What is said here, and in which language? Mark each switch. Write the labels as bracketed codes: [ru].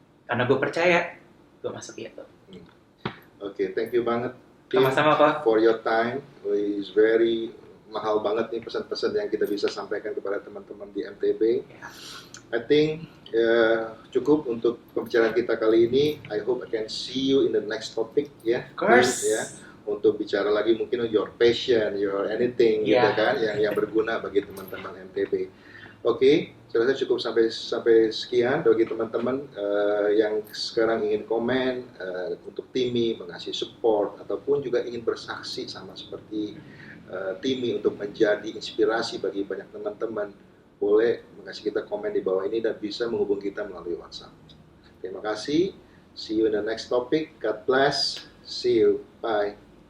[id] Karena gue percaya, gue masuk itu. Oke, thank you banget. Sama-sama Pak. [en] For your time, is very [id] mahal banget nih pesan-pesan yang kita bisa sampaikan kepada teman-teman di MTB. [en] I think [id] cukup untuk pembicaraan kita kali ini. [en] I hope I can see you in the next topic ya. Of course. [id] Ya. Untuk bicara lagi mungkin [en] your passion, your anything [id] gitu kan yang berguna bagi teman-teman MTB. Oke, saya rasa cukup sampai sekian bagi teman-teman yang sekarang ingin komen untuk Timmy, mengasih support ataupun juga ingin bersaksi sama seperti Timmy untuk menjadi inspirasi bagi banyak teman-teman. Boleh mengasih kita komen di bawah ini dan bisa menghubungi kita melalui WhatsApp. Terima kasih. [en] See you in the next topic. God bless. See you. Bye.